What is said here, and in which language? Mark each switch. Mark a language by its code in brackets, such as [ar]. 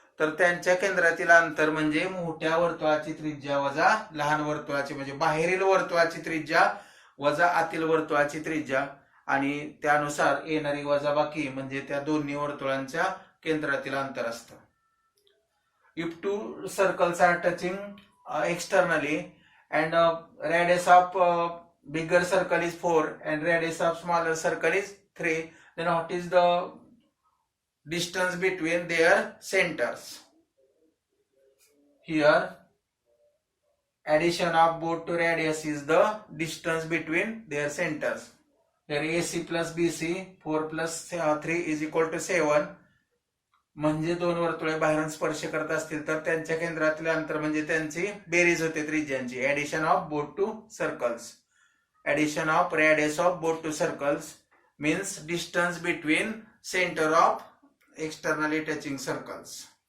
[mr] तर त्यांच्या केंद्रातील अंतर म्हणजे मोठ्या वर्तुळाची त्रिज्या वजा लहान वर्तुळाची म्हणजे बाहेरील वर्तुळाची त्रिज्या वजा आतील वर्तुळाची त्रिज्या आणि त्यानुसार येणारी वजाबाकी म्हणजे त्या दोन्ही वर्तुळांच्या केंद्रातील अंतर असतं. [en] If two circles are touching externally and radius of bigger circle is 4 and radius of smaller circle is 3, then what is the distance between their centers? Here addition of both to radius is the distance between their centers. Here AC plus BC 4 plus 3 is equal to 7. [mr] म्हणजे दोन वर्तुळे बाहेरून स्पर्श करत असतील तर त्यांच्या केंद्रातील अंतर म्हणजे त्यांची बेरीज होते त्रिज्यांची. [en] Addition of both two circles, addition of radius of both two circles means distance between centre of externally touching circles.